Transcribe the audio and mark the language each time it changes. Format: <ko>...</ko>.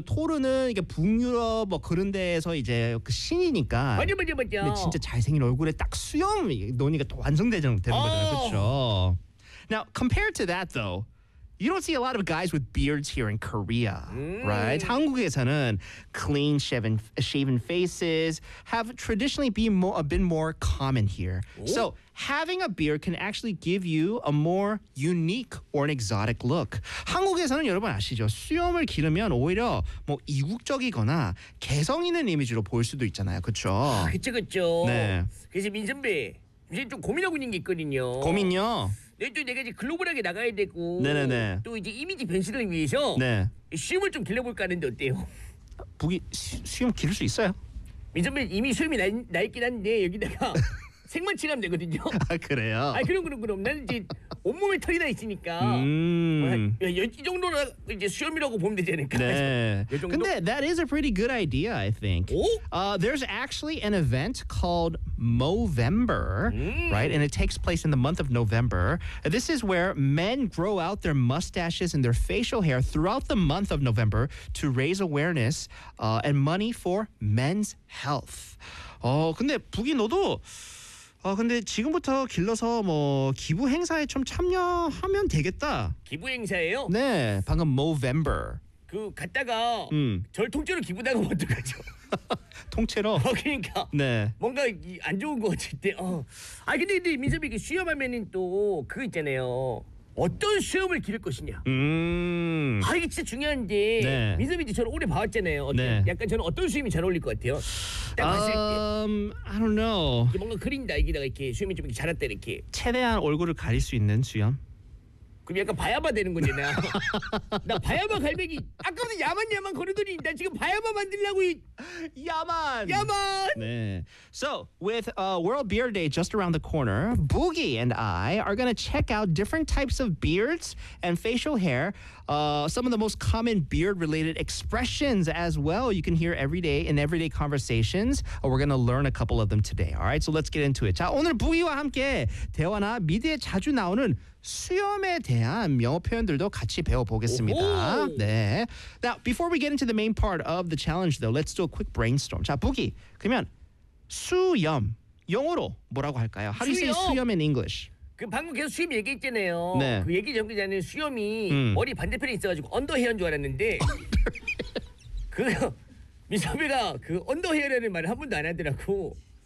<ko>토르는 이게 북유럽 뭐 그런 데에서 이제 그 신이니까. 맞아 맞아 맞아. 근데 진짜 잘생긴 얼굴에 딱 수염 논의가 또 완성되는 되는 거잖아요. 그렇죠.</ko> <en>Now compared to that though. You don't see a lot of guys with beards here in Korea, right?</en> <ko>한국에서는</ko> <en>clean shaven faces have traditionally been more common here. Ooh. So having a beard can actually give you a more unique or an exotic look.</en> <ko>한국에서는 여러분 아시죠? 수염을 기르면 오히려 뭐 이국적이거나 개성 있는 이미지로 보일 수도 있잖아요. 그렇죠? 그렇죠, 그렇죠. 네. 그래서 민선배, 이제 좀 고민하고 있는 게 있거든요. 고민요? 내가 이제 글로벌하게 나가야 되고 네네네. 또 이제 이미지 변신을 위해서 네. 수염을 좀 길러볼까 하는데 어때요? 북이 수염 기를 수 있어요? 민선배 이미 수염이 나 있긴 한데 여기다가 생만 칠하면 되거든요. 아 그래요? 아 그럼 난 이제 온몸에 털이 나 있으니까 이 정도로 이제 수염이라고 보면 되지 않을까? 네. 근데</ko> <en>that is a pretty good idea, I think.</en> <ko>오?</ko> <en>There's actually an event called Movember, right? And it takes place in the month of November. This is where men grow out their mustaches and their facial hair throughout the month of November to raise awareness and money for men's health.</en> <ko>근데 북이 너도 근데 지금부터 길러서 뭐 기부 행사에 좀 참여하면 되겠다. 기부 행사예요? 네, 방금 Movember. 그 갔다가 절 통째로 기부 나가면 어떡하죠? 통째로? 그러니까. 네. 뭔가 안 좋은 것 같을 때. 근데 민섭이 이게 수염하면은 또 그거 있잖아요. 어떤 수염을 기를 것이냐. 이게 진짜 중요한데. 네. 민섭이 이제 저를 오래 봐왔잖아요. 네. 약간 저는 어떤 수염이 잘 어울릴 것 같아요?</ko> <en>때. I don't know.</en> <ko>뭔가 그린다 여기다가 이렇게 수염이 좀 자랐다 이렇게. 최대한 얼굴을 가릴 수 있는 수염. 그럼 약간 바야바 되는군요. 나 바야바 갈매기 아까부터 야만 거리더니 나 지금 바야바 만들려고 야만. 네.</ko> <en>So with World Beard Day just around the corner, Boogie and I are gonna check out different types of beards and facial hair. Some of the most common beard-related expressions as well. You can hear every day in everyday conversations. We're gonna learn a couple of them today. All right. So let's get into it.</en> <ko>자 오늘 Boogie와 함께 대화나 미디어에 자주 나오는 수염에 대한 영어 표현들도 같이 배워보겠습니다. 오오. 네.</ko> <en>Now, before we get into the main part of the challenge, though, let's do a quick brainstorm.</en> <ko>자, 부기. 그러면 수염, 영어로 뭐라고 할까요?</ko> <en>How do you say 수염 in English?</en> <ko>그 방금 계속 수염 얘기했잖아요. 네. 그 얘기 전까지는 수염이 머리 반대편에 있어가지고 언더헤어인 줄 알았는데 그 미사비가 그 언더헤어라는 말을 한 번도 안 하더라고.</ko>